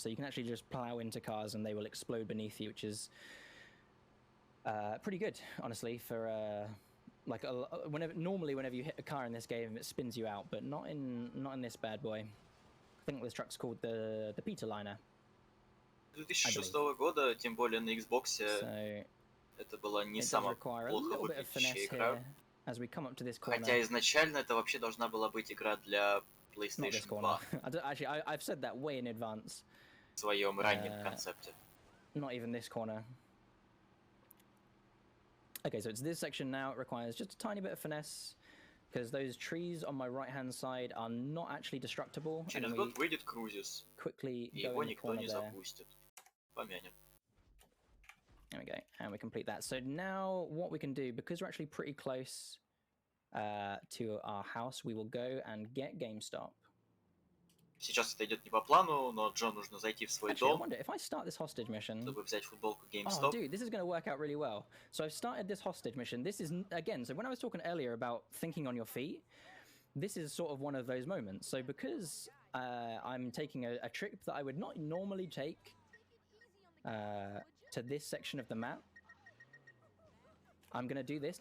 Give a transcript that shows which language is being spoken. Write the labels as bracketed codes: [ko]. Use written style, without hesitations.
[en] So you can actually just plow into cars and they will explode beneath you, which is pretty good, honestly, for normally whenever you hit a car in this game, it spins you out, but not in this bad boy. I think this truck's called the Peter Liner. [ru] 2006 года, тем более на Xbox, это была не самая плохо выглядящая игра. [en] As we come up to this corner. [ru] Хотя изначально это вообще должна была быть игра для PlayStation 2. [en] Actually, I've said that way in advance. [ru] В своем раннем концепте. [en] Not even this corner. Okay, so it's this section now. It requires just a tiny bit of finesse, because those trees on my right-hand side are not actually destructible. [ru] Через год выйдет крузис, [en] quickly [ru] и его никто не запустит. Помянем. [en] There we go, and we complete that. So now what we can do, because we're actually pretty close to our house, we will go and get GameStop. [ru] Сейчас это идет не по плану, но Джо нужно зайти в свой дом, [en] I wonder if I start this hostage mission, [ru] чтобы взять футболку GameStop. [en] Oh, dude, this is going to work out really well. So I've started this hostage mission. This is, again, so when I was talking earlier about thinking on your feet, this is sort of one of those moments. So because I'm taking a trip that I would not normally take to this section of the map, I'm going to do this.